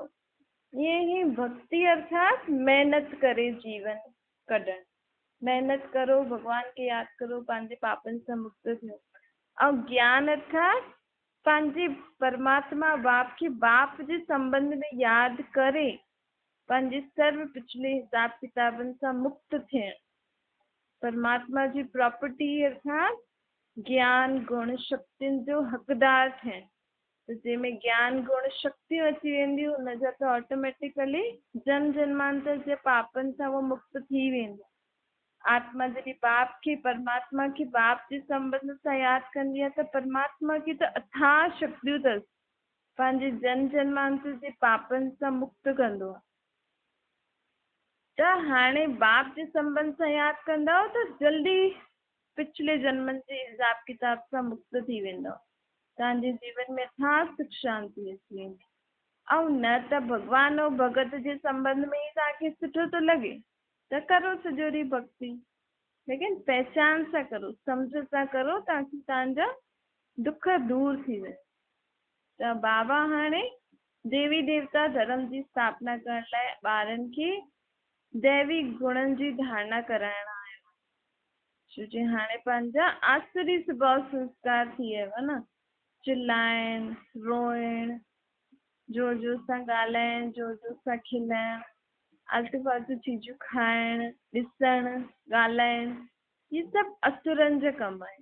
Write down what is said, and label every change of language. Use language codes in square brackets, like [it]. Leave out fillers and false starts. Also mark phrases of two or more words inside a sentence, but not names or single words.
[sd] ईअं ई भक्ति अर्थात महिनत करे जीवन कढणु। महिनत करो, भॻवान खे यादि करो, पंहिंजे पापनि सां मुक्त थियो। ऐं ज्ञान अर्थात पंहिंजे परमात्मा बाप खे बाप जे संबंध में यादि करे पंहिंजे सर्व पिछले हिसाब किताबनि सां मुक्त थियणु। परमात्मा जी प्रॉपर्टी अर्थात ज्ञान गुण शक्तियुनि जो हक़दार थियणु। त जंहिंमें ज्ञान गुण शक्तियूं अची वेंदियूं हुनजा त ऑटोमेटिकली जन्म जन्मांतर जे पापनि सां उहो मुक्त थी वेंदो। आत्मा जॾहिं बाप खे परमात्मा खे बाप जे संबंध सां यादि कंदी आहे त परमात्मा खे त अथाह शक्तियूं अथसि, पंहिंजे जन्म जन्मांतर जे पापनि सां मुक्त कंदो आहे। त हाणे बाप जे संबंध सां यादि कंदव त जल्दी पिछले जन्मनि जे हिसाब किताब सां मुक्त थी वेंदव। तव्हांजे जीवन में अथाह सुख शांति अची वेंदी। ऐं न त भॻवान ऐं भगत जे संबंध में ई तव्हांखे सुठो थो लॻे त करो सॼो ॾींहुं भक्ति, लेकिन पहचान सां करो, सम्झ सां करो, ताकि तव्हांजा दुख दूर थी वञे। त बाबा हाणे देवी देवता धर्म जी स्थापना करण लाइ ॿारनि खे दैवी गुणनि जी धारणा कराइण आयो, छो जो हाणे पंहिंजा आसुरी स्वभाव संस्कार थी वियो न, चिल्लाइण, रोइण, जोर जोर सां ॻाल्हाइण, जोर जोर सां खिलाइण, आलतू फालतू चीजूं खाइण, ॾिसण, ॻाल्हाइण, इहे सभु असुरनि जा कम आहिनि।